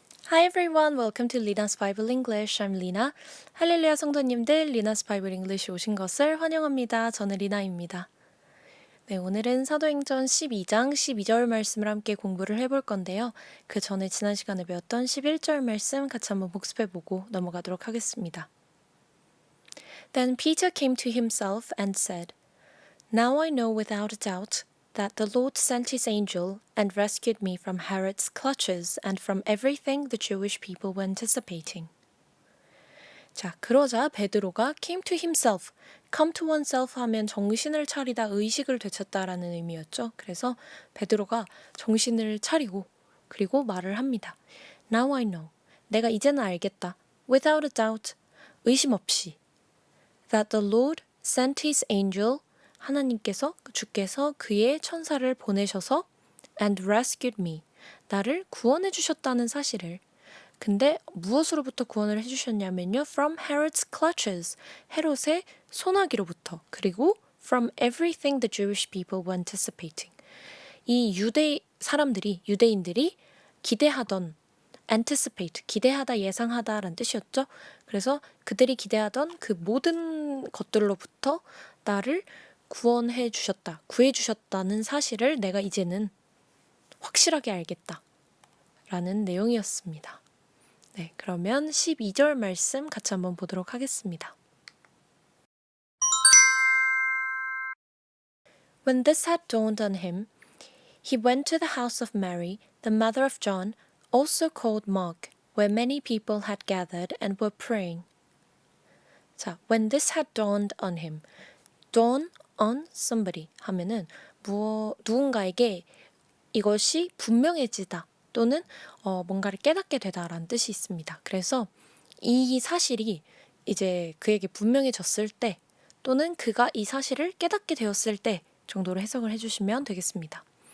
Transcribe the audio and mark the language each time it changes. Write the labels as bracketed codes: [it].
[en] Hi everyone, welcome to Lina's Bible English. I'm Lina. [ko] 할렐루야 성도님들, Lina's Bible English 오신 것을 환영합니다. 저는 리나입니다. 네, 오늘은 사도행전 12장 12절 말씀을 함께 공부를 해볼 건데요. 그 전에 지난 시간에 배웠던 11절 말씀 같이 한번 복습해보고 넘어가도록 하겠습니다. [en] Then Peter came to himself and said, Now I know without a doubt that the Lord sent his angel and rescued me from Herod's clutches and from everything the Jewish people were anticipating. [ko] 자, 그러자 베드로가 came to himself, come to oneself 하면 정신을 차리다, 의식을 되찾다라는 의미였죠. 그래서 베드로가 정신을 차리고 그리고 말을 합니다. Now I know, 내가 이제는 알겠다. [en] Without a doubt, 의심 없이. [ko] That the Lord sent his angel, 하나님께서, 주께서 그의 천사를 보내셔서 and rescued me, 나를 구원해 주셨다는 사실을. 근데 무엇으로부터 구원을 해주셨냐면요. From Herod's clutches, 헤롯의 소나기로부터. [en] 그리고 from everything the Jewish people were anticipating. [ko] 이 유대인들이 기대하던 anticipate, 기대하다, 예상하다라는 뜻이었죠. 그래서 그들이 기대하던 그 모든 것들로부터 나를 구원해 주셨다, 구해 주셨다는 사실을 내가 이제는 확실하게 알겠다 라는 내용이었습니다. 네, 그러면 12절 말씀 같이 한번 보도록 하겠습니다. [en] When this had dawned on him, he went to the house of Mary, the mother of John, also called Mark, where many people had gathered and were praying. 자, when this had dawned on him. [ko] dawn on somebody 하면은 누군가에게 이것이 분명해지다 또는 뭔가를 깨닫게 되다라는 뜻이 있습니다. 그래서 이 사실이 이제 그에게 분명해졌을 때 또는 그가 이 사실을 깨닫게 되었을 때 정도로 해석을 해주시면 되겠습니다.